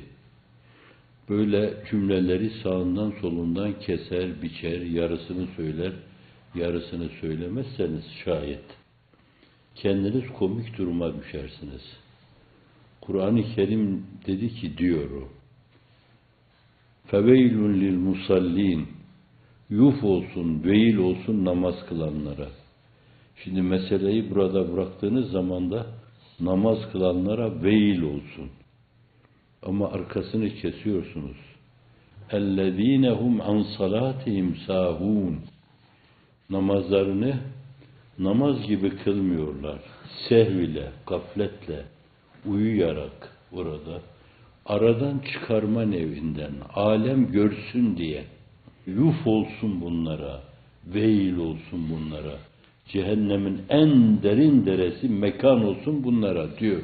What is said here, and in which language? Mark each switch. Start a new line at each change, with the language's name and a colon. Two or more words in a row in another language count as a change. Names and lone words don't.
Turkish: Böyle cümleleri sağından solundan keser, biçer, yarısını söyler, yarısını söylemezseniz şayet kendiniz komik duruma düşersiniz. Kur'an-ı Kerim dedi ki diyor o,
Arabic: فَوَيْلٌ لِلْمُصَلِّينَ
Turkish: Yuf olsun, veil olsun namaz kılanlara. Şimdi meseleyi burada bıraktığınız zaman da namaz kılanlara veil olsun. Ama arkasını kesiyorsunuz.
Arabic: اَلَّذ۪ينَ هُمْ عَنْ صَلَاتِهِمْ سَاهُونَ
Turkish: Namazlarını namaz gibi kılmıyorlar. Sehv ile, gafletle, uyuyarak orada, aradan çıkarma nevinden, alem görsün diye, yuf olsun bunlara, veil olsun bunlara, cehennemin en derin deresi mekan olsun bunlara diyor.